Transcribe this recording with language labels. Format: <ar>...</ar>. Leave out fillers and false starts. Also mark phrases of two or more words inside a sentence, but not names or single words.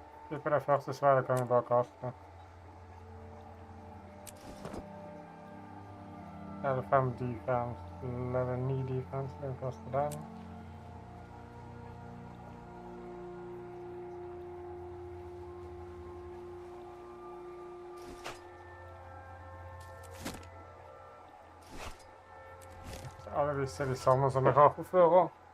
<no>På det første sverdet kan vi bare kaste.</no> <en>Level 5 defense, level 9 defense,</en> <no>det kaster den. Alle disse er de samme som jeg har på før også.</no>